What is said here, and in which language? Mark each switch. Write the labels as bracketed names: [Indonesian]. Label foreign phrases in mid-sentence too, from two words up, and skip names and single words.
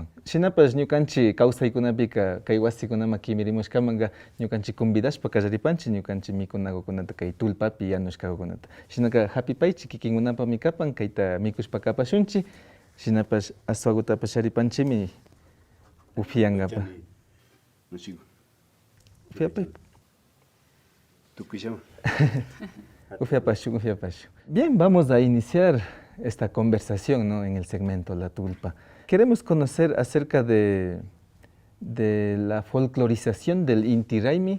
[Quechua] Shinapash ñukanchik kawsaykunapika kay wasikunama kimirimushkamanga ñukanchik convidashpa kallaripanchik ñukanchik mikunakukunata kay tullpapi yanushkakukunata. Shinaka hapipaychik kikinkunapami kapan kayta mikushpa kapashunchik shinapash aswakutapash sharipanchikmi upiangapa. [Spanish] Bien, vamos a iniciar esta conversación, ¿no? En el segmento La Tulpa. Queremos conocer acerca de la folclorización del Inti Raymi.